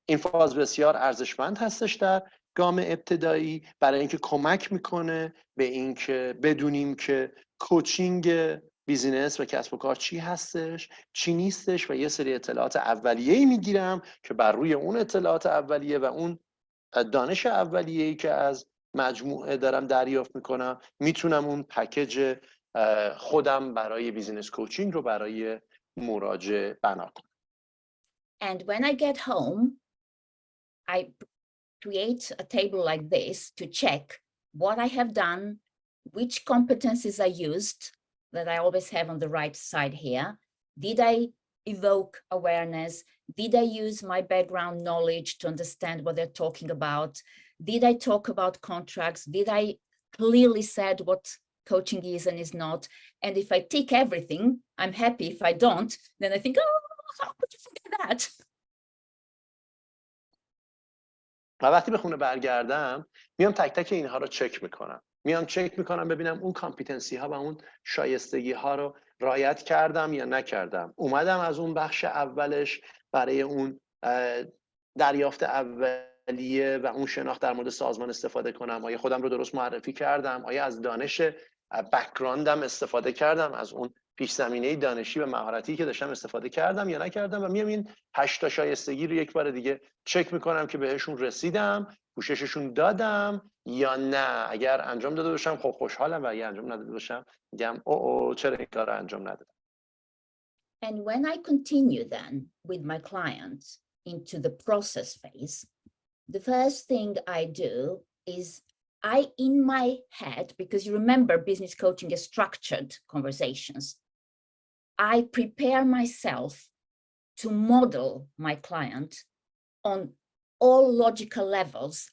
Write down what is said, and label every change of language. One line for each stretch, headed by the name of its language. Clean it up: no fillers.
Persian: این فاز بسیار ارزشمند هستش در گام ابتدایی برای اینکه کمک میکنه به اینکه بدونیم که کوچینگ بیزینس و کسب و کار چی هستش، چی نیستش و یه سری اطلاعات اولیه‌ای میگیرم که بر روی اون اطلاعات اولیه و اون دانش اولیه‌ای که از مجموعه دارم دریافت میکنم میتونم اون پکیج خودم برای بیزینس کوچینگ رو برای مراجع بنا کنم.
English: And when I get home, I create a table like this to check what I have done, which competencies I used that I always have on the right side here. Did I evoke awareness? Did I use my background knowledge to understand what they're talking about? Did I talk about contracts? Did I clearly said what coaching is and is not? And if I tick everything, I'm happy. If I don't, then I think, oh, how could you forget that?
Persian: و وقتی به خونه برگردم میام تک تک اینها رو چک میکنم. میام چک میکنم ببینم اون کامپیتنسی ها و اون شایستگی ها رو رعایت کردم یا نکردم. اومدم از اون بخش اولش برای اون دریافت اولیه و اون شناخت در مورد سازمان استفاده کنم. آیا خودم رو درست معرفی کردم؟ آیا از دانش بک‌گراندم استفاده کردم؟ از اون پیش زمینه دانشی و مهارتی که داشتم استفاده کردم یا نکردم؟ و میام این 8 تا شایستگی رو یک بار دیگه چک میکنم که بهشون رسیدم، پوشششون دادم یا نه. اگر انجام داده باشم خب خوشحالم و اگر انجام نداده باشم میگم اوه چرا این کار رو انجام ندادم.
English: And when I continue then with my clients into the process phase, the first thing I do is in my head, because you remember business coaching is structured conversations, I prepare myself to model my client on all logical levels.